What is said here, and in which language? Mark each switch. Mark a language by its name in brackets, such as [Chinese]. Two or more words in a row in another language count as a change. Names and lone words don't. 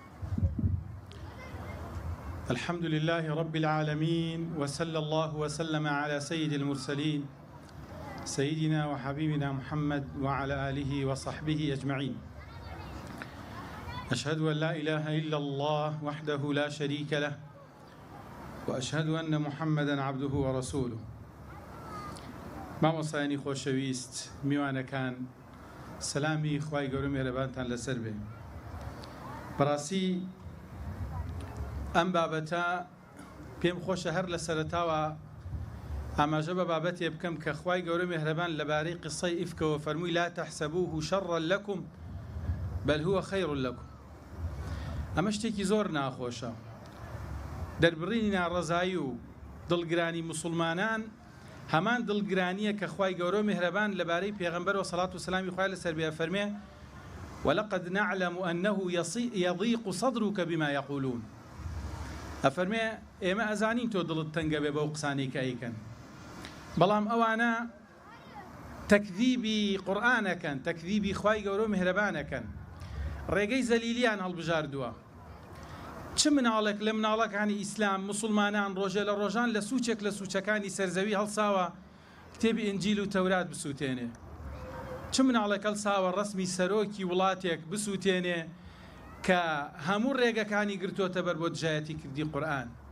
[Arabic] الحمد لله رب العالمين، وصلى الله وسلم على سيد المرسلين سيدنا وحبيبنا محمد وعلى آله وصحبه أجمعين. أشهد أن لا إله إلا الله وحده لا شريك له، وأشهد أن محمدا عبده ورسوله. [Central Kurdish] مامۆستایانی خۆشەویست، میوانەکان، سەلامی خوای گەورە مێرەبانتان لەسەر بێ. بەڕاستی ئەم بابەتە پێم خۆشە هەر لە سەرەتاوە ئاماژە بە بابەتێ بکەم کە خوای گەورە مێهرەبان لەبارەی قسەی ئیفکەوە فەرمووی [Arabic] لا تەحسەبوه شەڕا لەکم بەل هووە خەیڕ لەکم. [Central Kurdish] ئەمە شتێکی زۆر ناخۆشە. دەربڕینی ناڕەزایی و دڵگرانی موسڵمانان هەمان دڵگرانیە کە خوای گەورە مێهرەبان لەبارەی پێغەمبەر و سەڵات و سەلامی خوای لەسەر بێ فەرمێ [Arabic] ولقد نعلم أنه يضيق صدرك بما يقولون. [Central Kurdish] ئەفەرمێ ئێمە ئەزانین تۆ دڵت تەنگە بێ بەو قسانەی کە ئەیکەن، بەڵام ئەوانە تەکذیبی قورئانەکەن، تەکذیبی خوای گەورە مێهرەبانەکەن، ڕێگەی زەلیلیان هەڵبژاردووە. چ مناڵێک لە مناڵەکانی ئیسلام موسڵمانان ڕۆژێ لە ڕۆژان لە سوچێک لە سوچەکانی سەرزەوی هەڵساوە کتێبی ئینجیل و تەورات بسووتێنێ، چ مناڵێک هەڵساوە ڕەسمی سەرۆکی وڵاتێک بسووتێنێ کە هەموو ڕێگەکانی گرتوۆتە بەر بۆ دژایەتی کردی قورئان.